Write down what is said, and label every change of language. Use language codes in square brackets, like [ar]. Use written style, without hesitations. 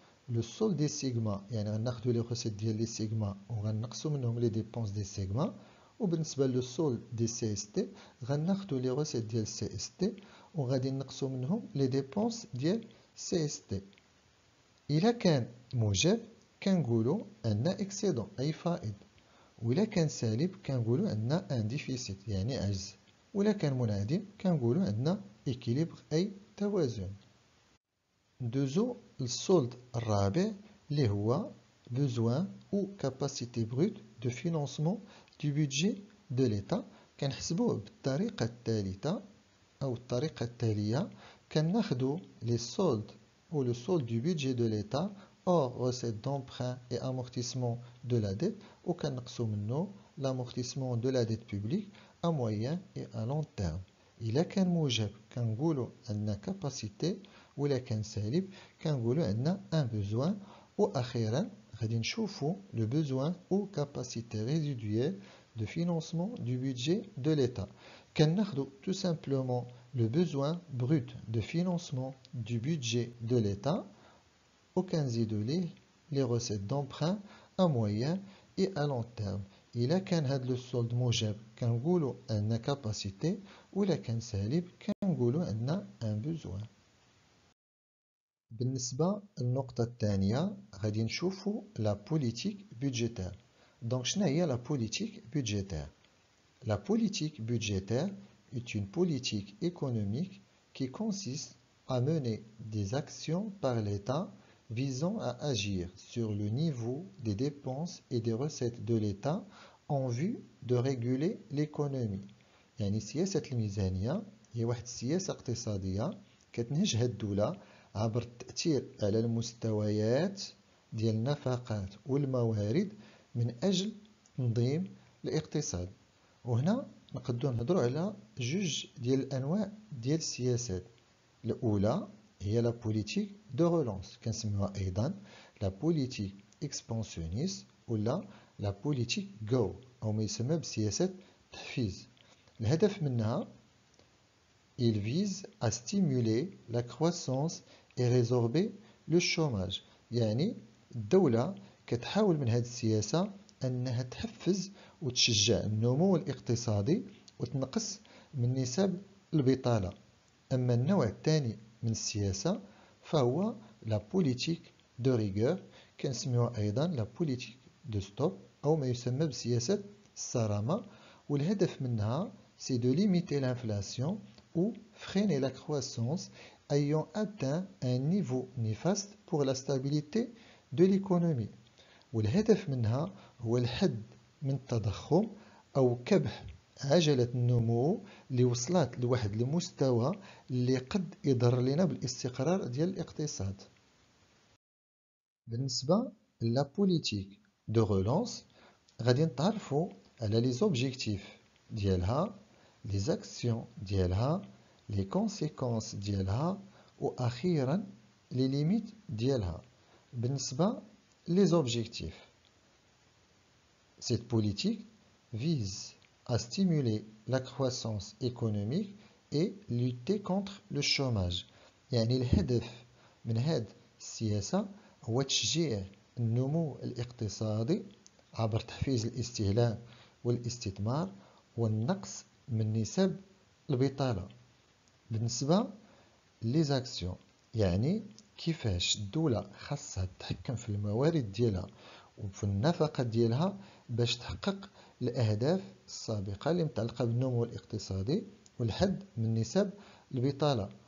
[ar] لو سولد دي سيغما يعني غناخدو لي غوسيت ديال لي سيغما وغنقصو منهم لي ديبونس دي سيغما، وبالنسبة لو سولد دي سي اس تي غناخدو لي غوسيت ديال سي اس تي وغادي نقصو منهم لي ديبونس ديال سي اس تي. إلا كان موجب كنقولو عندنا اكسيدون أي فائض، وإلا كان سالب كنقولو عندنا ان ديفيسيت يعني عجز، وإلا كان منعدم كنقولو عندنا إكيليبر أي توازن. ندوزو للسولد الرابع اللي هو [fr] besoin ou capacité brute de financement du budget de l'État. [ar] كنحسبوه بالطريقة الثالثة أو الطريقة التالية. كناخدو لي سولد [fr] ou le solde du budget de l'État hors recettes d'emprunt et amortissement de la dette [ar] وكنقصوا منه [fr] l'amortissement de la dette publique à moyen et à long terme. [ar] إلا كان موجب كنقولوا عندنا capacité وإلا كان سالب كنقولوا عندنا un besoin. وأخيرا غادي نشوفوا [fr] le besoin ou capacité résiduelle de financement du budget de l'État. [ar] كناخدوا [fr] tout simplement le besoin brut de financement du budget de l'État [ar] وكنزيدوا ليه [fr] les recettes d'emprunt à moyen et à long terme. [ar] إلا كان هذا السولد موجب كنقولوا عندنا capacité وإلا كان سالب كنقولوا عندنا un besoin. بالنسبة للنقطة الثانية غادي نشوفوا la politique budgétaire. [fr] Donc [ar] شنو هي [fr] la politique budgétaire? La politique budgétaire est une politique économique qui consiste à mener des actions par l'État visant à agir sur le niveau des dépenses et des recettes de l'État en vue de réguler l'économie. [ar] يعني سياسة الميزانية هي واحد السياسة اقتصادية كتنهجها الدولة عبر التأثير على المستويات ديال النفقات والموارد من أجل تنظيم الاقتصاد. وهنا نقدروا نهضروا على جوج ديال الأنواع ديال السياسات. الأولى هي لا بوليتيك دو رولونس كنسميوها أيضا لا بوليتيك إكسبانسيونيست ولا لا بوليتيك جو أو ما يسمى بسياسة التحفيز. الهدف منها [fr] il vise à stimuler la croissance et résorber le chômage. [ar] يعني الدولة كتحاول من هذه السياسة أنها تحفز وتشجع النمو الاقتصادي وتنقص من نسب البطالة. أما النوع الثاني من السياسة فهو لا بوليتيك دو ريغور كنسميوها أيضا لا بوليتيك دو ستوب أو ما يسمى بسياسة الصرامة. والهدف منها [fr] c'est de limiter l'inflation ou freiner la croissance ayant atteint un niveau néfaste pour la stabilité de l'économie. [ar] والهدف منها هو الحد من التضخم أو كبح عجلة النمو اللي وصلت لواحد المستوى اللي قد يضر لنا بالاستقرار ديال الاقتصاد. بالنسبة لا بوليتيك دو رولانس غادي نتعرفوا على لي زوبجيكتيف ديالها لي زاكسيون ديالها لي كونسيكونس ديالها واخيرا لي ليميت ديالها. بالنسبة لي زوبجيكتيف [fr] cette politique vise à stimuler la croissance économique et lutter contre le chômage. [ar] يعني الهدف من هذه السياسة هو تشجيع النمو الاقتصادي عبر تحفيز الاستهلاك والاستثمار والنقص من نسب البطالة. بالنسبة ليزاكسيون يعني كيفاش الدولة خاصها تتحكم في الموارد ديالها وفي النفقة ديالها باش تحقق الأهداف السابقة اللي متعلقة بالنمو الاقتصادي والحد من نسب البطالة.